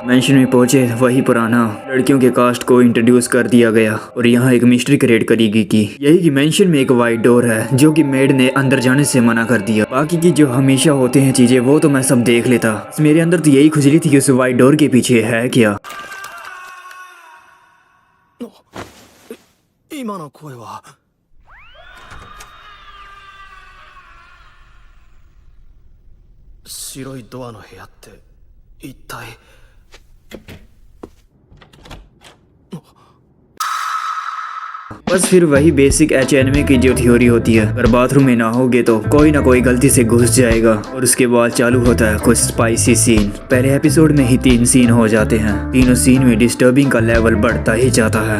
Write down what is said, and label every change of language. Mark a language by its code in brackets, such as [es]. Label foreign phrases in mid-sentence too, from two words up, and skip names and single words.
[hi] मेंशन में पहुंचे वही पुराना लड़कियों के कास्ट को इंट्रोड्यूस कर दिया गया और यहाँ एक [en] mystery create [hi] करी गई की यही कि मेंशन में एक [en] white door [hi] है जो कि मेड ने अंदर जाने से मना कर दिया। बाकी की जो हमेशा होते हैं चीजें वो तो मैं सब देख लेता। मेरे अंदर तो यही खुजली थी कि उस [en] white door [hi] के पीछे है क्या। [ja] 今の声は白いドアの部屋って一体 [hi] बस फिर वही [en] basic anime [hi] की जो थ्योरी होती है, अगर बाथरूम में ना होगे तो कोई ना कोई गलती से घुस जाएगा और उसके बाद चालू होता है कुछ [en] spicy scene. [hi] पहले एपिसोड में ही 3 सीन हो जाते हैं। तीनों सीन में डिस्टर्बिंग का लेवल बढ़ता ही जाता है।